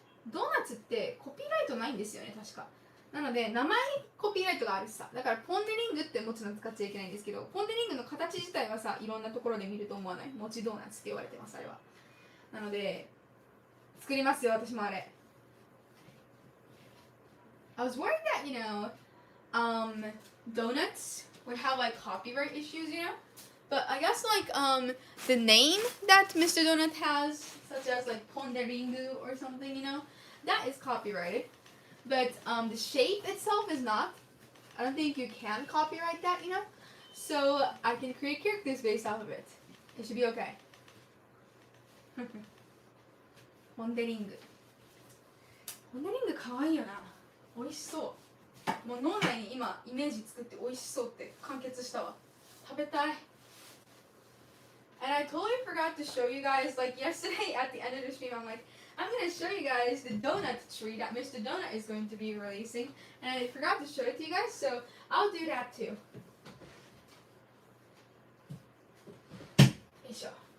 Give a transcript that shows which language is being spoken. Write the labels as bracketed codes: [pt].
[ja] Donuts ってコピーライトないんですよね、確か。なので、名前にコピーライトがあるしさ。だから、ポン・デ・リングってもちろん使っちゃいけないんですけど、ポン・デ・リングの形自体はさ、いろんなところで見ると思わない。もちドーナツって言われてます、あれは。なので、作りますよ、私もあれ。 [en] I was worried that, donuts would have like copyright issues, But I guess like the name that Mr. Donut has, such as like Ponderingu or something, that is copyrighted. But the shape itself is not. I don't think you can copyright that, So I can create characters based off of it. It should be okay. Ponderingu. [ja] Ponderingu かわいいよな。美味しそう。もう脳内に今イメージ作って美味しそうって完結したわ。食べたい。 [en] And I totally forgot to show you guys, like yesterday at the end of the stream, I'm like, I'm going to show you guys the donut tree that Mr. Donut is going to be releasing. And I forgot to show it to you guys, so I'll do that too. よいしょ。